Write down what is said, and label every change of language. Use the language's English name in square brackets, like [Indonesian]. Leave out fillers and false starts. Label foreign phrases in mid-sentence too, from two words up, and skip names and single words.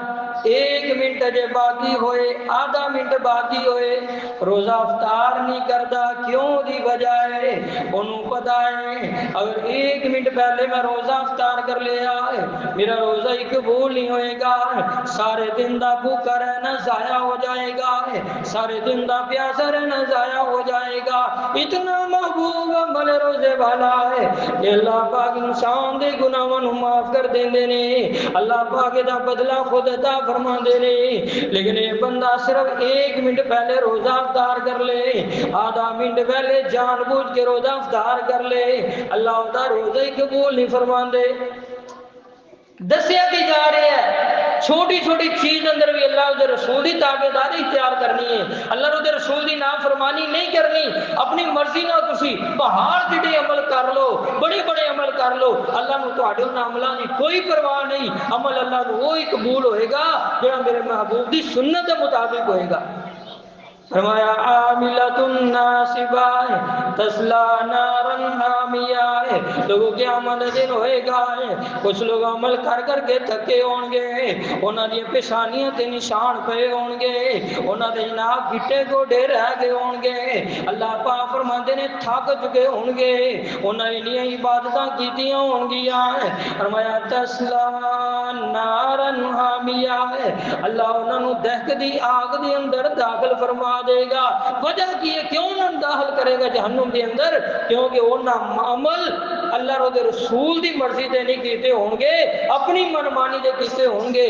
[Punjabi] ایک منٹ اجے باقی ہوئے آدھا منٹ باقی ہوئے روزہ افطار نہیں کرتا کیوں دی وجہ ہے انہوں پتہ ہے اگر ایک منٹ پہلے میں روزہ افطار کر لیا میرا روزہ ہی قبول نہیں ہوئے گا سارے دن دا بھوکا رہنا ضائع ہو جائے گا سارے دن دا پیاسا رہنا ضائع ہو جائے گا اتنا محبوب عمل روزے والا ہے کہ اللہ پاک انسان دے گناہاں نوں معاف کر دیندے نے اللہ پاک دا بدلہ خود عطا فرما دے نے لیکن یہ بندہ صرف ایک منٹ پہلے روزہ افطار کر لے آدھا منٹ پہلے جان بوجھ کے روزہ افطار کر لے اللہ دا روزہ ہی قبول نہیں فرماندے دسیا بھی جا رہے ہیں چھوٹی چھوٹی چیز اندر بھی اللہ دے رسول دی تابعداری اختیار کرنی ہے اللہ دے رسول دی نافرمانی نہیں کرنی اپنی مرضی نہ تسی پہاڑ جڑے عمل کر لو بڑے بڑے عمل کر لو اللہ نو تہاڈے انہاں عملاں دی کوئی پرواہ نہیں عمل اللہ نو وہی قبول ہوئے گا جڑا میرے محبوب دی سنت کے مطابق ہوئے گا فرمایا [Arabic] عاملۃ ناصبہ تسلا نارا حامیہ [Punjabi] لوگوں کے عمل دن ہوئے گا کچھ لوگ عمل کر کر کے تھکے ہون گے انہاں دی پیشانیاں تے نشان پے ہون گے انہاں دے جناب گھٹے گوڈے رہ گئے ہون گے اللہ پاک فرماندے نے تھک چکے ہون گے انہاں انیاں عبادتاں کیتیاں ہون گیاں فرمایا [Arabic] تسلا نارا حامیہ [Punjabi] اللہ انہاں نو دہکدی آگ دے اندر داخل فرما دے گا وجہ کی ہے کیوں نہ داخل کرے گا جہنم کے اندر کیونکہ انہاں عمل اللہ اور دے رسول دی مرضی تے نہیں کیتے ہون گے، اپنی منمانی دے کیتے ہون گے۔